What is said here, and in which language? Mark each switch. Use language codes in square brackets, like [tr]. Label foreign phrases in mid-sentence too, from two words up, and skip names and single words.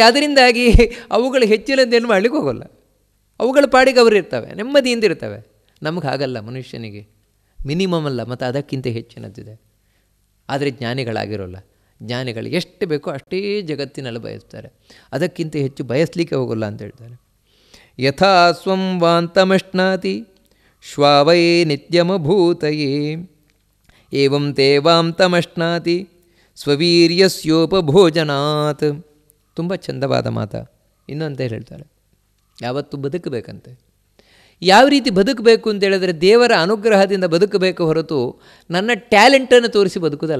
[kn] ಅದರಿಂದಾಗಿ ಅವುಗಳು ಹೆಚ್ಚಿನದ್ದೇನು ಮಾಡಲಿಕ್ಕೆ ಹೋಗೋಲ್ಲ, ಅವುಗಳ ಪಾಡಿಗೆ ಅವರು ಇರ್ತವೆ, ನೆಮ್ಮದಿಯಿಂದ ಇರ್ತವೆ. ನಮಗೆ ಹಾಗಲ್ಲ, ಮನುಷ್ಯನಿಗೆ ಮಿನಿಮಮ್ ಅಲ್ಲ, ಮತ್ತು ಅದಕ್ಕಿಂತ ಹೆಚ್ಚಿನದ್ದಿದೆ. ಆದರೆ ಜ್ಞಾನಿಗಳಾಗಿರೋಲ್ಲ. ಜ್ಞಾನಿಗಳು ಎಷ್ಟು ಬೇಕೋ ಅಷ್ಟೇ ಜಗತ್ತಿನಲ್ಲಿ ಬಯಸ್ತಾರೆ, ಅದಕ್ಕಿಂತ ಹೆಚ್ಚು ಬಯಸಲಿಕ್ಕೆ ಹೋಗೋಲ್ಲ ಅಂತ ಹೇಳ್ತಾರೆ. [sa] ಯಥಾ ಸ್ವಂ ವಾಂತಮಶ್ನಾತಿ ಶ್ವಾವೈ ನಿತ್ಯಮಭೂತಯೇ ಏವಂ ತೇ ವಾಂತಮಶ್ನಾತಿ ಸ್ವವೀರ್ಯಸ್ಯೋಪಭೋಜನಾತ್. [kn] ತುಂಬ ಚಂದವಾದ ಮಾತು. ಇನ್ನೊಂತ ಹೇಳ್ತಾರೆ, ಯಾವತ್ತೂ ಬದುಕಬೇಕಂತೆ. ಯಾವ ರೀತಿ ಬದುಕಬೇಕು ಅಂತ ಹೇಳಿದ್ರೆ, ದೇವರ ಅನುಗ್ರಹದಿಂದ ಬದುಕಬೇಕು ಹೊರತು ನನ್ನ ಟ್ಯಾಲೆಂಟನ್ನು ತೋರಿಸಿ ಬದುಕುವುದಲ್ಲ.